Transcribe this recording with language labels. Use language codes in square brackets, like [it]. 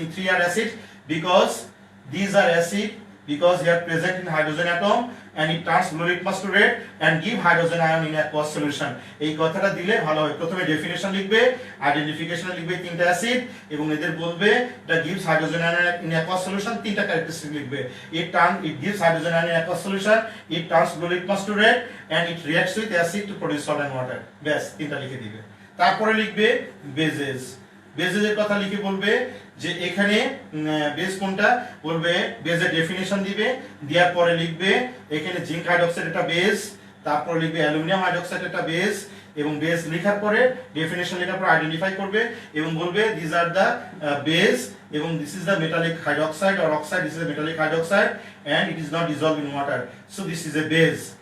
[en] Three are acid because these are acid because they are present in hydrogen atom and it turns blue litmus to red and give hydrogen ion in aqueous solution। [bn] এই কথাটা দিলে ভালো হয়। প্রথমে definition লিখবে, identification লিখবে তিনটা acid এবং এদের বলবে এটা [en] gives hydrogen ion in aqueous solution, [bn] তিনটা ক্যারেক্টারিস্টিক লিখবে। [en] it gives hydrogen ion in aqueous solution, it turns blue litmus to red and it reacts with acid to produce salt and water। [bn] ব্যাস তিনটা লিখে দিবে। তারপরে লিখবে বেসেস, বেসের কথা লিখে বলবে যে এখানে বেস কোনটা, বলবে বেসের ডেফিনেশন দিবে, দেওয়ার পরে লিখবে এখানে জিঙ্ক হাইড্রোক্সাইড একটা বেস, তারপর লিখবে অ্যালুমিনিয়াম হাইড্রোক্সাইড একটা বেস, এবং বেস লেখার পরে ডেফিনেশন লেখার পর আইডেন্টিফাই করবে এবং বলবে [en] this are the base [bn] এবং [en] This is the metallic hydroxide or oxide, this is the metallic hydroxide and it is not dissolved in water, so this is a base.